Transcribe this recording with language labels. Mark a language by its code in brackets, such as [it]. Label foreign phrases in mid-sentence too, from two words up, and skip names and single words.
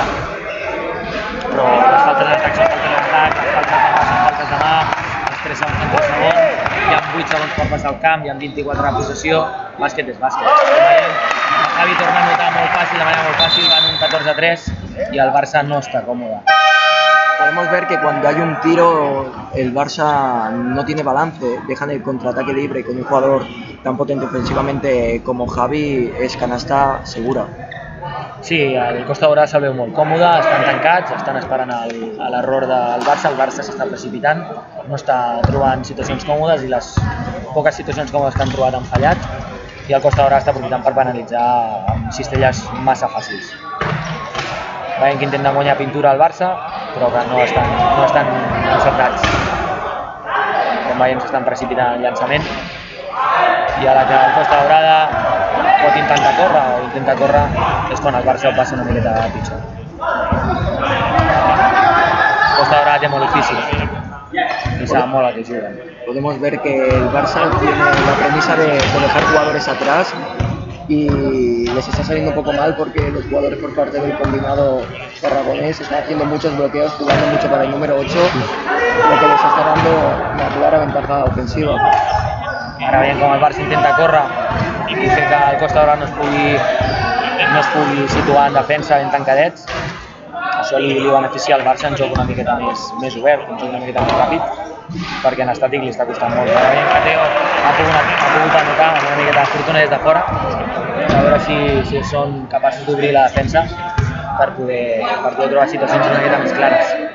[ca] Però les faltes d'atac són faltes d'atac, les faltes de mà són faltes de mà, els 3 segons són 3 segons, hi ha 8 segons per passar el camp, hi ha 24 de possessió, bàsquet és bàsquet. El Javi torna a notar molt fàcil, de manera molt fàcil, van un 14-3 i el Barça no està còmode. [es] Podemos ver que cuando hay un tiro el Barça no tiene balance, dejan el contraataque libre con un jugador tan potente ofensivamente como Javi, es canasta segura. [ca] Sí, el Costa Daurada se'l veu molt còmode, estan tancats, estan esperant l'error del Barça, el Barça s'està precipitant, no està trobant situacions còmodes i les poques situacions còmodes que han trobat han fallat i el Costa Daurada està aprofitant per penalitzar amb cistelles massa fàcils. Veiem que intenten guanyar pintura al Barça, però que no estan encertats. Com veiem, s'estan precipitant el llançament i a la que el Costa Daurada pot intentar córrer és quan el Barça ho passa una miqueta pitjor. Costa Daurada té molt difícil [es] y sabe [ca] molt a que juguen. [es] Podemos ver que el Barça tiene la premisa de dejar jugadores atrás y les está saliendo un poco mal porque los jugadores por parte del combinado tarragonés están haciendo muchos bloqueos, jugando mucho para el número 8, lo que les está dando una clara ventaja ofensiva. [ca] Ara veiem com el Barça intenta córrer i fer que el Costa Daurada no es pugui situar en defensa ben tancadets. Això li beneficia al Barça en joc una miqueta més obert, un joc una miqueta més ràpid, perquè en estàtic li està costant molt. Ara veiem que Teo ha pogut anotar una miqueta de fortuna des de fora, a veure si són capaços d'obrir la defensa per poder trobar situacions una miqueta més clares.